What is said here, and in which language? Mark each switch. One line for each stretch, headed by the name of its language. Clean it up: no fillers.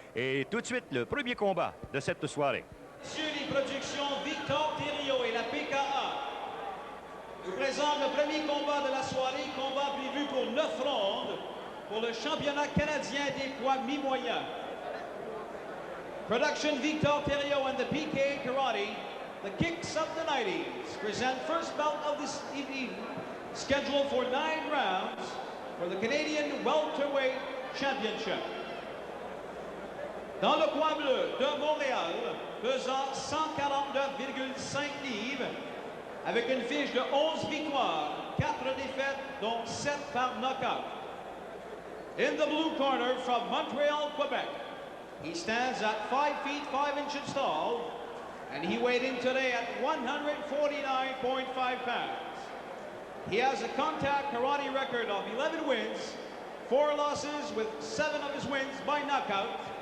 French: Et tout de suite, le premier combat de cette soirée. Sur les productions Victor Thériault et la PKA nous présente le premier combat de la soirée, combat prévu pour 9 rondes pour le championnat canadien des poids mi-moyens.
English: Production Victor Thériault and the PK Karate, the Kicks of the 90s, present first bout of this evening, scheduled for 9 rounds for the Canadian Welterweight Championship.
French: Dans le coin bleu de Montréal, pesant 149,5 livres, avec une fiche de 11 victoires, 4 défaites, dont 7 par knockout.
English: In the blue corner from Montreal, Quebec, he stands at 5 feet 5 inches tall, and he weighed in today at 149.5 pounds. He has a contact karate record of 11 wins, 4 losses, with 7 of his wins by knockout.